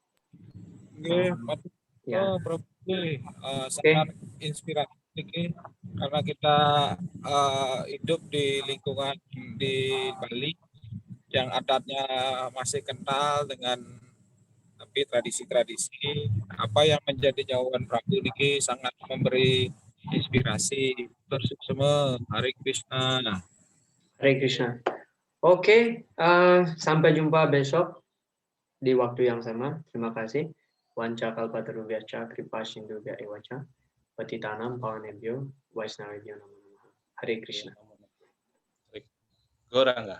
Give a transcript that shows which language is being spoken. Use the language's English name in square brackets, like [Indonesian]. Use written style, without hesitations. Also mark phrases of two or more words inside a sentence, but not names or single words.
[Indonesian] Ya, Prabu, sangat inspiratif karena kita hidup di lingkungan di Bali yang adatnya masih kental dengan tapi tradisi-tradisi. Apa yang menjadi jawaban Prabu ini sangat memberi inspirasi. Bersama Hare Krishna. Hare Krishna. Oke, sampai jumpa besok di waktu yang sama. Terima kasih. [Sanskrit] Wanca kalpatarubhyacha kripa sindhubhya evacha patitanam pavanebhyo vaishnavebhyo namo namaha. [Indonesian] Hare Krishna. Goranga.